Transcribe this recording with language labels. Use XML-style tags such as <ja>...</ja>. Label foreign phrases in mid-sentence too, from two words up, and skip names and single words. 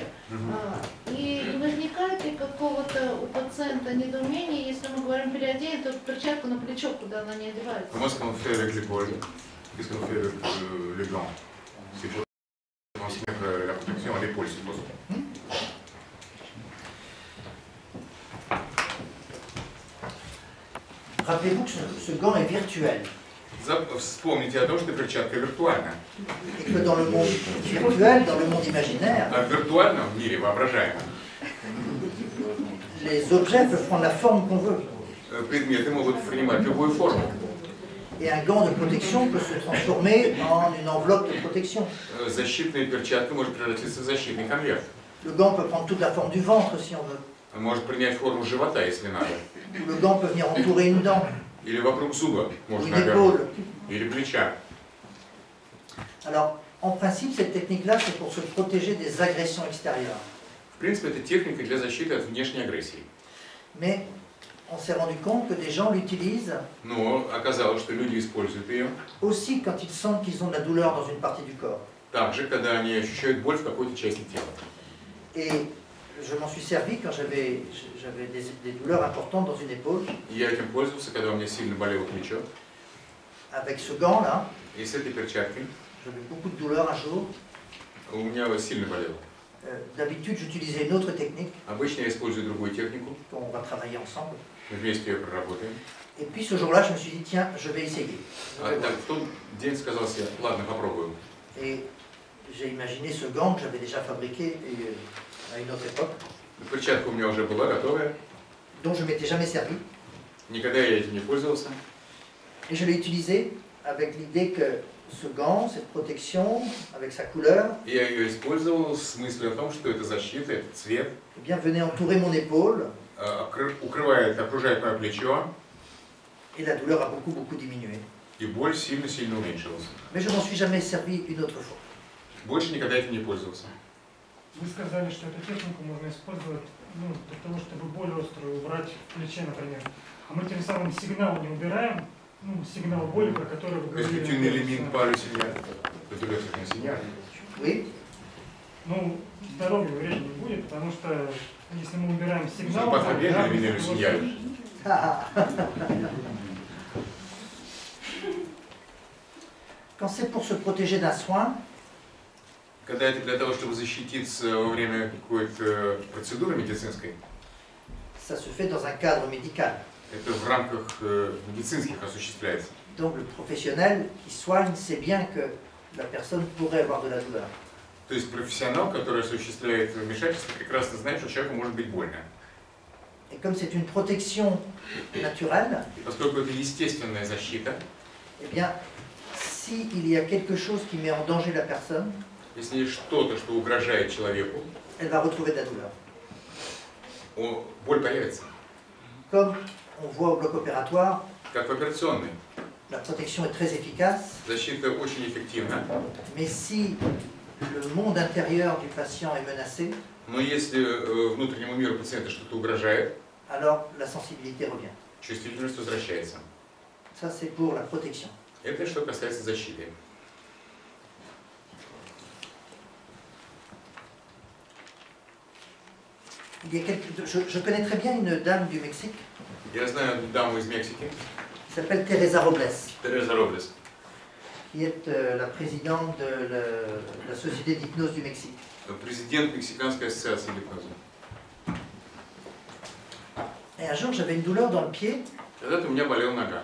<ru>И возникает ли какого-то у пациента недоумение, если мы говорим переодень эту перчатку на плечо, куда она не одевается?</ru> <fr>Comment est-ce qu'on fait avec l'épaule? Qu'est-ce qu'on fait avec le gant? C'est pour transmettre la protection à l'épaule, c'est possible. Rappelez-vous que ce gant est virtuel.</fr> <ru>Вспомните о том, что перчатка виртуальна.</ru> <fr>Et que dans le monde virtuel, dans le monde imaginaire,</fr> <ru>А в виртуальном мире, воображаемом,</ru> <fr>les objets peuvent prendre la forme qu'on veut.</fr> <ru>предметы могут принимать любую форму.</ru> <fr>Et un gant de protection peut se transformer en une enveloppe de protection.</fr> <ru>Защитная перчатка может превратиться в защитный конверт.</ru> <fr>Le gant peut prendre toute la forme du ventre si on veut.</fr> <ru>Может принять форму живота, если надо.</ru> <fr>Le gant peut venir entourer une dent,</fr> <ru>Или вокруг зуба,</ru> <fr>ou</fr> <ru>можно</ru> <fr>une épaule.</fr> <ru>Или плеча.</ru> <fr>Alors, en principe, cette technique-là, c'est pour se protéger des agressions extérieures.</fr> <ru>В принципе, это техника для защиты от внешней агрессии.</ru> <fr>Mais on s'est rendu compte que des gens l'utilisent</fr> <ru>Но оказалось, что люди используют ее</ru> <fr>aussi quand ils sentent qu'ils ont de la douleur dans une partie du corps.</fr> <ru>также, когда они ощущают боль в какой-то части тела.</ru> <fr>Et je m'en suis servi quand j'avais des douleurs importantes dans une épaule.</fr> <ru>Я этим пользовался, когда у меня сильно болело плечо.</ru> <fr>Avec ce gant-là,</fr> <ru>И с этой перчаткой</ru> <fr>j'avais beaucoup de douleurs un jour.</fr> <ru>у меня сильно болело.</ru> <fr>D'habitude, j'utilisais une autre technique</fr> <ru>Обычно я использую другую технику.</ru> <fr>qu'on va travailler ensemble.</fr> <ru>Мы вместе ее проработаем.</ru> <fr>Et puis ce jour-là, je me suis dit, tiens, je vais essayer.</fr> <ru>А так, в тот день сказал себе, ладно, попробуем.</ru> <fr>Et j'ai imaginé ce gant que j'avais déjà fabriqué à une autre époque,</fr> <ru>Перчатка у меня уже была готовая.</ru> <fr>dont je ne m'étais jamais servi.</fr> <ru>Никогда я этим не пользовался.</ru> <fr>Et je l'ai utilisé avec l'idée que ce gant, cette protection, avec sa couleur,</fr> <ru>Я ее использовал с мыслью о том, что это защита, это цвет,</ru> <fr>eh bien, venait entourer mon épaule,</fr> <ru>укрывает, окружает мое плечо,</ru> <fr>et la douleur a beaucoup diminué.</fr> <ru>и боль сильно-сильно уменьшилась.</ru> <fr>Mais je m'en suis jamais servi une autre fois.</fr> <ru>Больше никогда этим не пользовался. Вы сказали, что эту технику можно использовать для того, чтобы боль острую убрать в плече, например. А мы тем самым сигнал не убираем, сигнал боли, про который вы</ru> <fr>Est-ce que tu</fr> <ru>говорили.</ru> <fr>n'élimines pas le signal? Le douleur, c'est un signal. Oui,</fr> <ru>Здоровья вреда не будет, потому что если мы убираем</ru> <fr>Nous</fr> <ru>сигнал,</ru> <fr>sommes pas très bien d'éliminer le signal. quand c'est pour se protéger d'un soin,</fr> <ru>Когда это для того, чтобы защититься во время какой-то процедуры медицинской,</ru> <fr>ça se fait dans un cadre médical.</fr> <ru>это в рамках медицинских осуществляется.</ru> <fr>Donc le professionnel qui soigne sait bien que la personne pourrait avoir de la douleur.</fr> <ru>То есть профессионал, который осуществляет вмешательство, прекрасно знает, что человеку может быть больно.</ru> <fr>Et comme c'est une protection naturelle,</fr> <ru>И поскольку это естественная защита,</ru> <fr>eh bien, s'il y a quelque chose qui met en danger la personne,</fr> <ru>если есть что-то, что угрожает человеку,</ru> <fr>elle va retrouver de la douleur.</fr> <ru>Боль появится.</ru> <fr>Comme on voit au bloc opératoire,</fr> <ru>Как в операционной.</ru> <fr>la protection est très efficace,</fr> <ru>Защита очень эффективна.</ru> <fr>mais si le monde intérieur du patient est menacé,</fr> <ru>Но если внутреннему миру пациента что-то угрожает,</ru> <fr>alors la sensibilité revient.</fr> <ru>чувствительность возвращается.</ru> <fr>Ça, c'est pour la protection.</fr> <ru>Это что касается защиты.</ru> <fr>Je connais très bien une dame du Mexique</fr> <ru>Я знаю одну даму из Мексики,</ru> <fr>qui s'appelle Teresa Robles,</fr> <ru>Тереза Роблес,</ru> <fr>qui est la présidente de la Société d'hypnose du Mexique.</fr> <ru>президент Мексиканской ассоциации гипноза.</ru> <fr>Et un jour, j'avais une douleur dans le pied,</fr> <ru>Когда-то у меня болела нога,</ru>